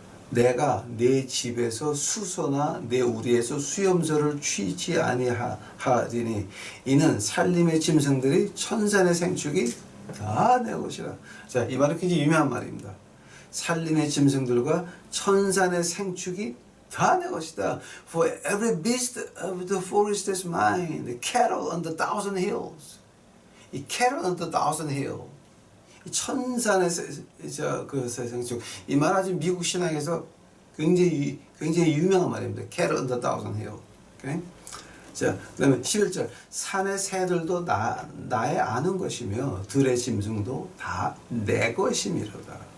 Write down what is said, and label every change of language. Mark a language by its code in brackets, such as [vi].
[ko] 내가 내 집에서 수소나 내 우리에서 수염소를 취지 아니하리니 이는 살림의 짐승들이 천산의 생축이 다 내 것이라. 자, 이 말은 굉장히 유명한 말입니다. 살림의 짐승들과 천산의 생축이 다 내 것이다. [en] For every beast of the forest is mine, the cattle on the thousand hills. 이 cattle on the thousand hills. [ko] 천산의 그 생축. 이 말 아주 미국 신학에서 굉장히 유명한 말입니다. [en] Cattle on the thousand hill. Okay? [ko] 자, 그다음에 11절. 산의 새들도 나의 아는 것이며 들의 짐승도 다 내 것이미로다.